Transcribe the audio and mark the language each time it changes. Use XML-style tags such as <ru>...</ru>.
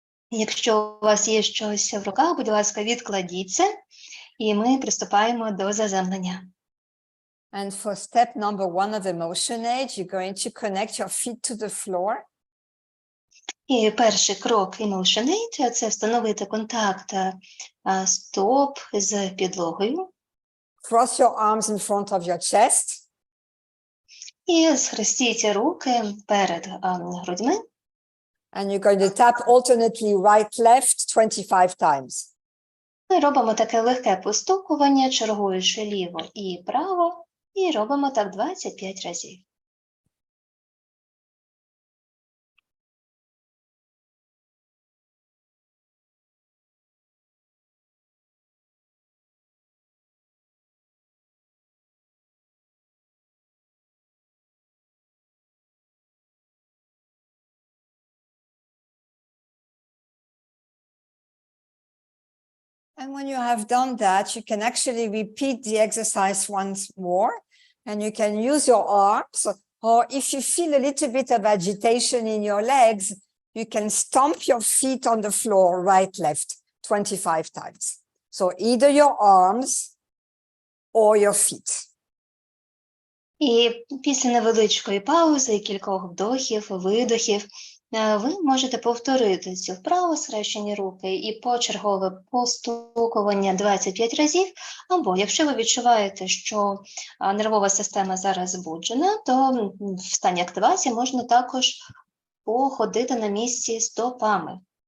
<uk>Якщо у вас є щось в руках, будь ласка, відкладіть це, і ми приступаємо до заземлення.</uk> <en>And for step number 1 of EmotionAid, you're going to connect your feet to the floor.</en> <uk>І перший крок EmotionAid – це встановити контакт стоп з підлогою.</uk> <en>Cross your arms in front of your chest.</en> <uk>І схрестіть руки перед грудьми.</uk> <en>And you're going to tap alternately right, left 25 times.</en> <uk>Ми робимо таке легке постукування, чергуючи ліво і право, і робимо так 25 разів.</uk> <en>And when you have done that, you can actually repeat the exercise once more, and you can use your arms, or if you feel a little bit of agitation in your legs, you can stomp your feet on the floor, right, left, 25 times. So either your arms or your feet.</en> <uk>І після невеличкої паузи, кількох вдохів, видохів, ви можете повторити цю вправу, схрещені руки, і почергове постукування 25 разів, або якщо ви відчуваєте, що нервова система зараз збуджена, то в стані активації можна також походити на місці стопами.</uk>